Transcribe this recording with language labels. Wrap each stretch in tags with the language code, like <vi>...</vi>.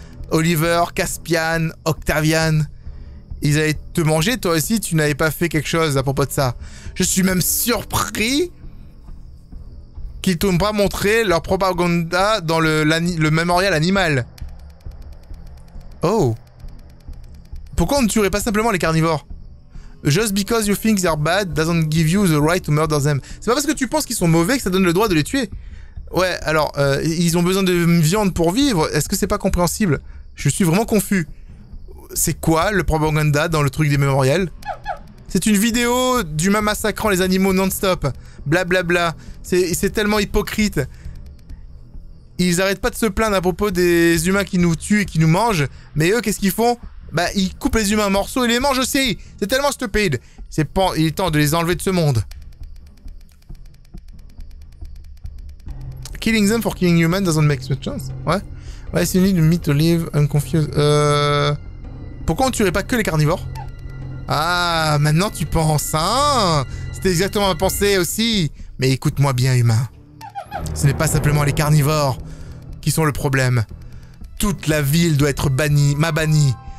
<fr>Oliver, Caspian, Octavian. Ils allaient te manger, toi aussi, tu n'avais pas fait quelque chose à propos de ça. Je suis même surpris qu'ils t'ont pas montré leur propaganda dans le mémorial animal. Oh. Pourquoi on ne tuerait pas simplement les carnivores?</fr> <en>Just because you think they're bad doesn't give you the right to murder them.</en> <fr>C'est pas parce que tu penses qu'ils sont mauvais que ça donne le droit de les tuer. Ouais, alors, ils ont besoin de viande pour vivre. Est-ce que c'est pas compréhensible? Je suis vraiment confus. C'est quoi le propaganda dans le truc des mémoriels? C'est une vidéo d'humains massacrant les animaux non-stop. Blablabla. C'est tellement hypocrite. Ils arrêtent pas de se plaindre à propos des humains qui nous tuent et qui nous mangent. Mais eux, qu'est-ce qu'ils font? Bah, ils coupent les humains en morceaux et les mangent aussi. C'est tellement stupide. Il est temps de les enlever de ce monde.</fr> <en>Killing them for killing humans doesn't make much sense.</en> <fr>Ouais. Ouais, c'est une</fr> <en>me to live unconfused.</en> <fr>Pourquoi on tuerait pas que les carnivores? Ah, maintenant tu penses, hein? C'était exactement ma pensée aussi. Mais écoute-moi bien, humain. Ce n'est pas simplement les carnivores qui sont le problème. Toute la ville doit être bannie, bannie.</fr>